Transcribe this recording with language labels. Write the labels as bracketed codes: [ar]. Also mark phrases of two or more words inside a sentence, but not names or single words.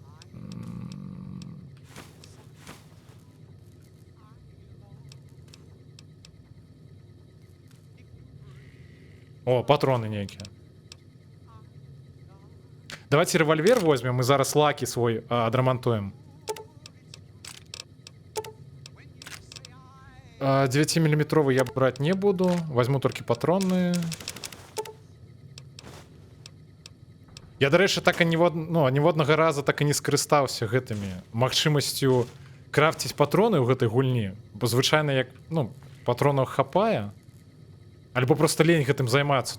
[be] О, патроны нейкія. Давайте рэвальвер возьмем, мы зараз лакі свой адрамантуем. [ru] 9-миллиметровый я брать не буду. Возьму только патронные. [be] Я, дарэчы, так і ніводнага раза так і не скарыстаўся гэтымі магчымасцю крафціць патроны ў гэтай гульні. Бо звычайна як, ну, патронаў хапае. Альбо просто лень гэтым займацца.